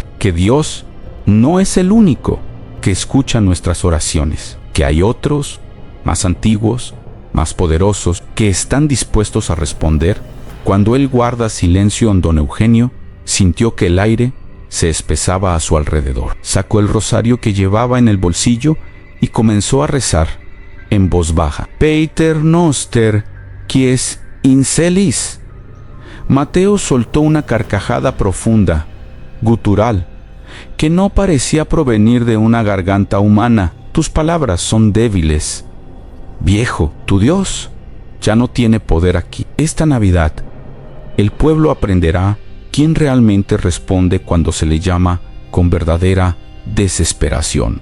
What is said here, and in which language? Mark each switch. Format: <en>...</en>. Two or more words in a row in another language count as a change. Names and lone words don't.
<es>«Que Dios no es el único que escucha nuestras oraciones, que hay otros, más antiguos, más poderosos, que están dispuestos a responder». Cuando él guarda silencio en don Eugenio, sintió que el aire se espesaba a su alrededor. Sacó el rosario que llevaba en el bolsillo y comenzó a rezar en voz baja.</es> <la>«Pater noster, quies in celis».</la> <es>Mateo soltó una carcajada profunda, gutural, que no parecía provenir de una garganta humana. «Tus palabras son débiles, viejo. Tu Dios ya no tiene poder aquí. Esta Navidad, el pueblo aprenderá quién realmente responde cuando se le llama con verdadera desesperación».</es>